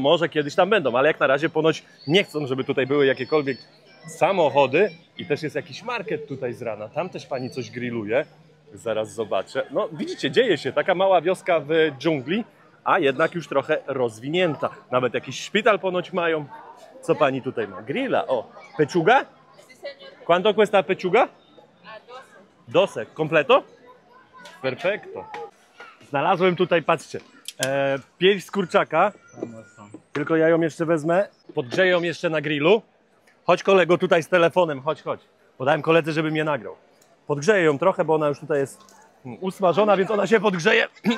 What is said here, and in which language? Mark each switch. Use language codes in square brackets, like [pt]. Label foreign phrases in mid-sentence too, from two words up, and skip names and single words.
[pl] Może kiedyś tam będą, ale jak na razie ponoć nie chcą, żeby tutaj były jakiekolwiek samochody. I też jest jakiś market tutaj z rana. Tam też pani coś grilluje. Zaraz zobaczę. No widzicie, dzieje się. Taka mała wioska w dżungli, a jednak już trochę rozwinięta. Nawet jakiś szpital ponoć mają. Co pani tutaj ma? Grilla. O, [es] pechuga? ¿Cuánto cuesta pechuga? 12. Completo? Perfecto. [pl] Znalazłem tutaj, patrzcie, pierś z kurczaka. Tylko ja ją jeszcze wezmę. Podgrzeję ją jeszcze na grillu. Chodź kolego tutaj z telefonem, chodź. Podałem koledze, żeby mnie nagrał. Podgrzeję ją trochę, bo ona już tutaj jest usmażona, więc ona się podgrzeje.